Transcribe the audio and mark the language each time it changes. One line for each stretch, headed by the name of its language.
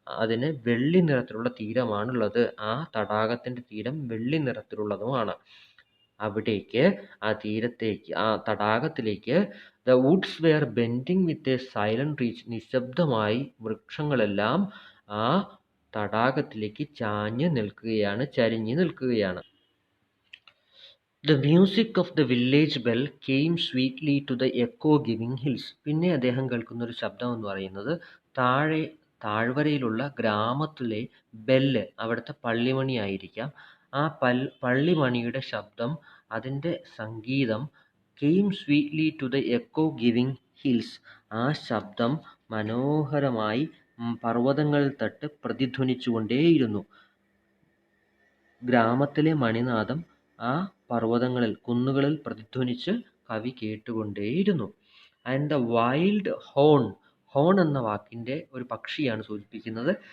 Malayalam: അതിന് വെള്ളി നിറത്തിലുള്ള തീരമാണുള്ളത്. ആ തടാകത്തിൻ്റെ തീരം വെള്ളി നിറത്തിലുള്ളതുമാണ്. അവിടേക്ക് ആ തടാകത്തിലേക്ക്
English: the woods were bending with a silent reach,
Malayalam: നിശബ്ദമായി വൃക്ഷങ്ങളെല്ലാം ആ തടാകത്തിലേക്ക് ചരിഞ്ഞു നിൽക്കുകയാണ്.
English: The music of the village bell came sweetly to the echo-giving hills.
Malayalam: പിന്നെ അദ്ദേഹം കേൾക്കുന്ന ഒരു ശബ്ദം എന്ന് പറയുന്നത് താഴ്വരയിലുള്ള ഗ്രാമത്തിലെ ബെല്ല്, അവിടുത്തെ പള്ളിമണി ആയിരിക്കാം. ആ പള്ളിമണിയുടെ ശബ്ദം, അതിൻ്റെ സംഗീതം
English: came sweetly to the echo-giving hills.
Malayalam: ആ ശബ്ദം മനോഹരമായി പർവ്വതങ്ങളിൽ തട്ട് പ്രതിധ്വനിച്ചുകൊണ്ടേയിരുന്നു. ഗ്രാമത്തിലെ മണിനാദം ആ കുന്നുകളിൽ പ്രതിധ്വനിച്ച് കവി കേട്ടുകൊണ്ടേയിരുന്നു.
English: and the wild horn
Malayalam: എന്ന വാക്കിൻ്റെ ഒരു പക്ഷിയാണ് സൂചിപ്പിക്കുന്നത്.